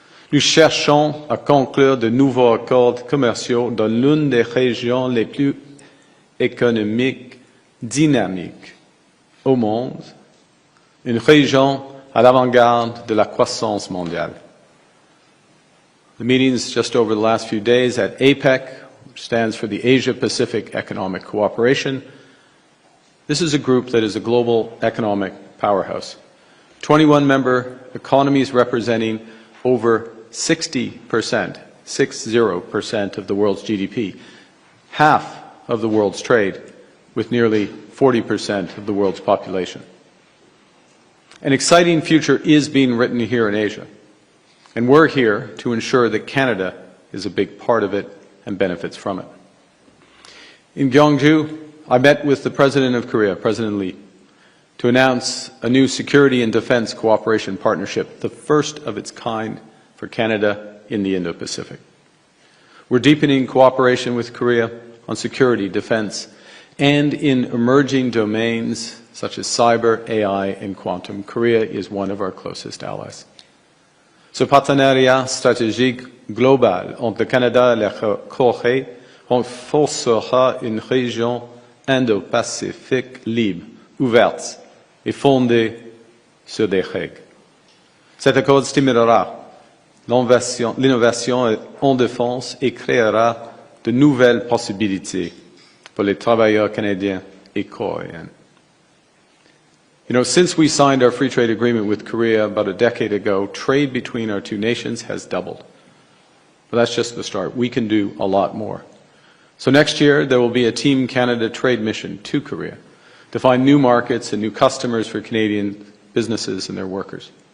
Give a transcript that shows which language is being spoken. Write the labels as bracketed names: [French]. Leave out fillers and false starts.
[French] Nous cherchons à conclure de nouveaux accords commerciaux dans l'une des régions les plus économiques, dynamiques au monde, une région à l'avant-garde de la croissance mondiale. [English] The meetings just over the last few days at APEC, which stands for the Asia-Pacific Economic Cooperation. This is a group that is a global economic powerhouse. 21 member economies representing over 60%, 60% of the world's GDP, half of the world's trade, with nearly 40% of the world's population. An exciting future is being written here in Asia, and we're here to ensure that Canada is a big part of it and benefits from it. In Gyeongju, I met with the President of Korea, President Lee, to announce a new security and defense cooperation partnership, the first of its kind for Canada in the Indo-Pacific. We're deepening cooperation with Korea on security, defense, and in emerging domains such as cyber, AI, and quantum. Korea is one of our closest allies. [French] Ce partenariat stratégique global entre le Canada et la Corée renforcera une région Indo-Pacifique libre, ouverte et fondée sur des règles. Cet accord stimulera l'innovation en défense et créera de nouvelles possibilités pour les travailleurs canadiens et coréens. [English] You know, since we signed our free trade agreement with Korea about a decade ago, trade between our two nations has doubled. But that's just the start. We can do a lot more. So next year, there will be a Team Canada trade mission to Korea to find new markets and new customers for Canadian businesses and their workers.